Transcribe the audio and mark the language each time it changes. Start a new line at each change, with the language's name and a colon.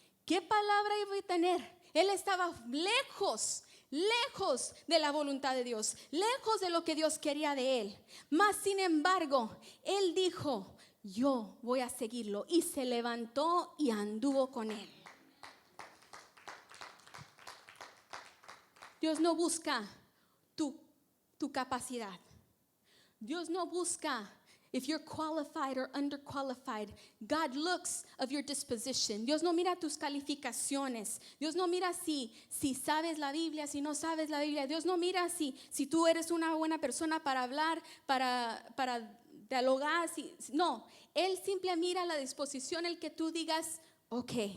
Spanish: ¿Qué palabra iba a tener? Él estaba lejos de la voluntad de Dios, lejos de lo que Dios quería de él. Mas sin embargo, él dijo, yo voy a seguirlo. Y se levantó y anduvo con él. Dios no busca tu capacidad. Dios no busca
English: if you're qualified or underqualified. God looks of your disposition.
Spanish: Dios no mira tus calificaciones. Dios no mira si sabes la Biblia, si no sabes la Biblia. Dios no mira si tú eres una buena persona para hablar, para dialogar. No, Él simple mira la disposición, el que tú digas, ok.